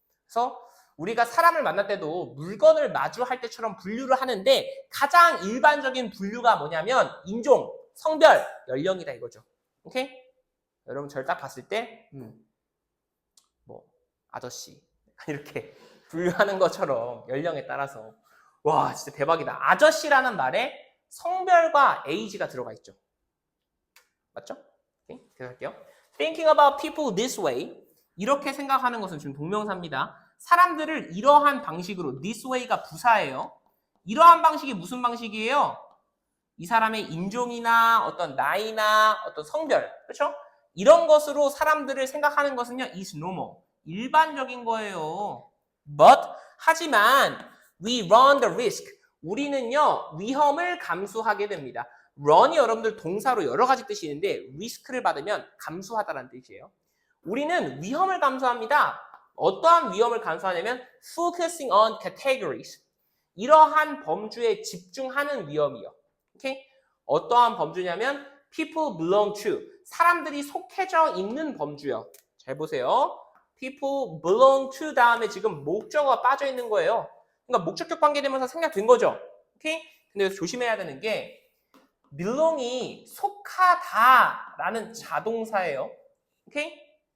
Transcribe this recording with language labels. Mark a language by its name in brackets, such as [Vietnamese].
[Korean] 그래서 우리가 사람을 만날 때도 물건을 마주할 때처럼 분류를 하는데 가장 일반적인 분류가 뭐냐면 인종, 성별, 연령이다 이거죠. 오케이? 여러분 저를 딱 봤을 때 뭐 아저씨 이렇게 분류하는 것처럼 연령에 따라서 와 진짜 대박이다. 아저씨라는 말에 성별과 age가 들어가 있죠. 맞죠? 오케이? 계속 할게요. [English] Thinking about people this way. [Korean] 이렇게 생각하는 것은 지금 동명사입니다. 사람들을 이러한 방식으로 this way가 부사예요. 이러한 방식이 무슨 방식이에요? 이 사람의 인종이나 어떤 나이나 어떤 성별, 그렇죠? 이런 것으로 사람들을 생각하는 것은요, [English] is normal. [Korean] 일반적인 거예요. [English] But [Korean] 하지만 [English] we run the risk. [Korean] 우리는요, 위험을 감수하게 됩니다. run이 여러분들 동사로 여러 가지 뜻이 있는데 risk를 받으면 감수하다라는 뜻이에요. 우리는 위험을 감수합니다. 어떠한 위험을 감수하냐면 [English] focusing on categories. [Korean] 이러한 범주에 집중하는 위험이요. 오케이? 어떠한 범주냐면 [English] people belong to. [Korean] 사람들이 속해져 있는 범주요. 잘 보세요. [English] people belong to [Korean] 다음에 지금 목적어가 빠져 있는 거예요. 그러니까 목적격 관계되면서 생략된 거죠. 오케이? 근데 조심해야 되는 게 belong이 속하다라는 자동사예요. 오케이?